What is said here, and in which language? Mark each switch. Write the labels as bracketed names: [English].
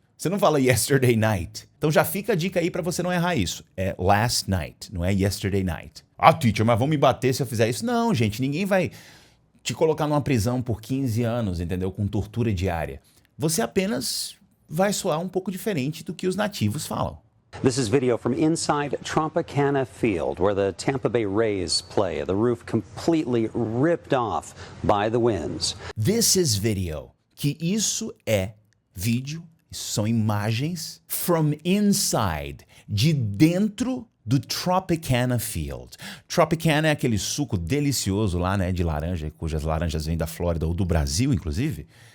[Portuguese] Você não fala [English] yesterday night. [Portuguese] Então já fica a dica aí para você não errar isso. É [English] last night, [Portuguese] não é [English] yesterday night. [Portuguese] Teacher, mas vão me bater se eu fizer isso? Não, gente, ninguém vai te colocar numa prisão por 15 anos, entendeu? Com tortura diária. Você apenas vai soar um pouco diferente do que os nativos falam. [English] This is video from inside Tropicana Field, where the Tampa Bay Rays play. The roof completely ripped off by the winds. This is video. [Portuguese] Que isso é vídeo, isso são imagens [English] from inside, [Portuguese] de dentro do Tropicana Field. Tropicana é aquele suco delicioso lá, né, de laranja, cujas laranjas vêm da Flórida ou do Brasil, inclusive.